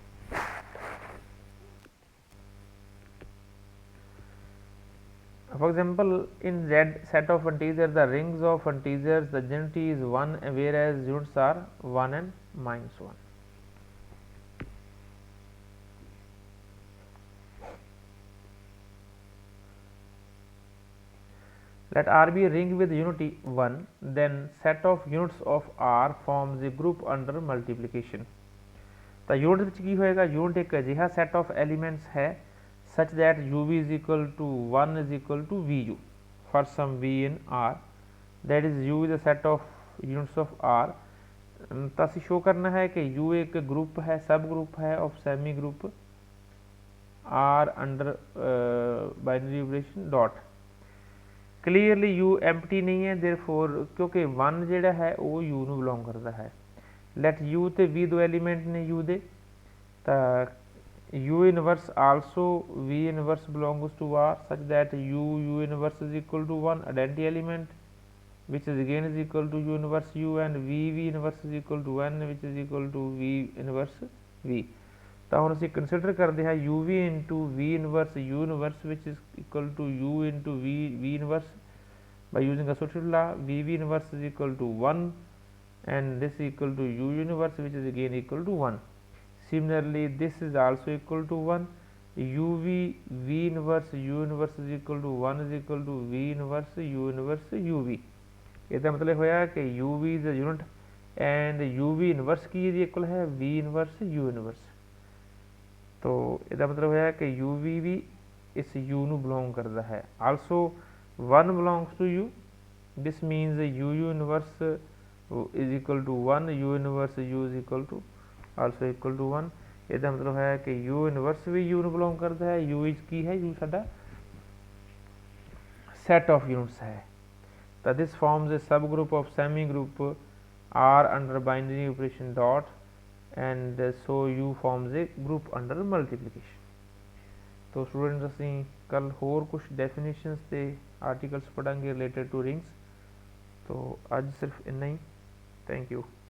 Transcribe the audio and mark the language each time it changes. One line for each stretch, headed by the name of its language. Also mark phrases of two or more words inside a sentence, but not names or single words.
English: For example, in Z set of integers, the rings of integers, the identity is 1 whereas units are 1 and -1। Let R be a ring with unity 1, then set of units of R forms a group under multiplication।
Punjabi: ਤਾਂ ਯੂਨਿਟ ਵਿੱਚ ਕੀ ਹੋਏਗਾ, ਯੂਨਿਟ ਇੱਕ ਅਜਿਹਾ
English: set of elements है such that uv is equal to 1 is equal to vu for some v in R, that is u is a set of units of R।
Punjabi: ਤਾਂ ਅਸੀਂ ਸ਼ੋ ਕਰਨਾ ਹੈ ਕਿ
English: u
Hindi: एक ग्रुप है, सब ग्रुप है
English: of semi group R under binary operation dot।
Hindi: क्लीयरली u एम्पटी नहीं है, देयरफॉर क्योंकि
Punjabi: 1 ਜਿਹੜਾ ਹੈ ਉਹ u ਨੂੰ ਬਿਲੋਂਗ ਕਰਦਾ ਹੈ। ਲੈਟ u ਤੇ v ਦੋ ਐਲੀਮੈਂਟ ਨੇ u ਦੇ, ਤਾਂ
English: u inverse also v inverse belongs to r such that u inverse is equal to 1 identity element which is again is equal to u inverse u, and v inverse is equal to 1 which is equal to v inverse v।
Punjabi: ਤਾਂ ਹੁਣ ਅਸੀਂ ਕੰਸੀਡਰ ਕਰਦੇ ਹਾਂ
English: uv into v inverse u inverse which is equal to u into v inverse by using associative law। v inverse is equal to 1 and this is equal to u inverse which is again equal to 1। similarly this is also equal to 1, uv v inverse u inverse is equal to 1 is equal to v inverse u inverse uv।
Punjabi: ਇਹਦਾ ਮਤਲਬ ਹੋਇਆ ਕਿ
English: uv is a unit and uv inverse
Punjabi: ਕੀ ਇਹਦੀ ਇਕੁਅਲ ਹੈ
English: v inverse u inverse।
Punjabi: तो ਇਹਦਾ ਮਤਲਬ ਹੋਇਆ ਕਿ uv ਵੀ ਇਸ u ਨੂੰ ਬਿਲੋਂਗ ਕਰਦਾ ਹੈ।
English: ਆਲਸੋ 1 belongs to u, this means u inverse is equal to 1, u inverse u is equal to also equal to 1।
Punjabi: ਇਹਦਾ ਮਤਲਬ ਹੈ ਕਿ u inverse ਵੀ u ਨੂੰ ਬਿਲੋਂਗ ਕਰਦਾ ਹੈ। u is ਕੀ ਹੈ, u ਸਾਡਾ
English: set of units
Punjabi: ਹੈ।
English: ਤਾਂ this forms a subgroup of semi group R under binary operation dot and so u forms a group under multiplication।
Punjabi: तो स्टूडेंट्स ਅਸੀਂ ਕੱਲ ਹੋਰ ਕੁਝ ਡੈਫੀਨੇਸ਼ਨਸ ਤੇ ਆਰਟੀਕਲਸ ਪੜਾਂਗੇ
English: related to rings.
Punjabi: तो ਅੱਜ ਸਿਰਫ ਇੰਨਾ ਹੀ।
English: thank you.